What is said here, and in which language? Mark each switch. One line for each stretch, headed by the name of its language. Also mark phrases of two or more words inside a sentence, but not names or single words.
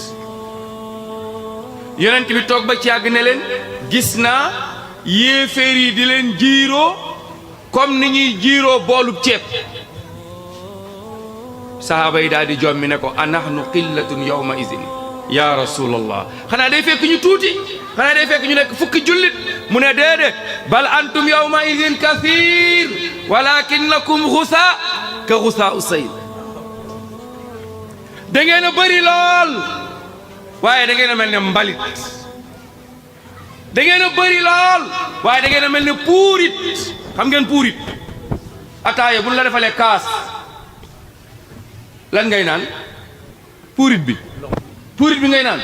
Wolof: yonent bi toog ba ci yàgg ne leen gis naa yéeféer yi di leen jiiroo comme ni ñuy jiiroo boolub ceeb. sahaaba yi daal di jommi ne ko
Arabic: أنحن قلة يومئذ يا رسول الله,
Wolof: xanaa day fekk ñu tuuti, xanaa day fekk ñu nekk fukki jullit. mu ne déedéet,
Arabic: بل أنتم يومئذ كثير ولكنكم غثاء كغثاء السيل.
Wolof: da ngeen a bëri lool waaye da ngeen a mel ne mbalit. da ngeen a bëri lool waaye da ngeen a mel ne puurit. xam ngeen puurit? ataaya bu ñu la defalee kaas lan ngay naan? puurit bi ngay naan.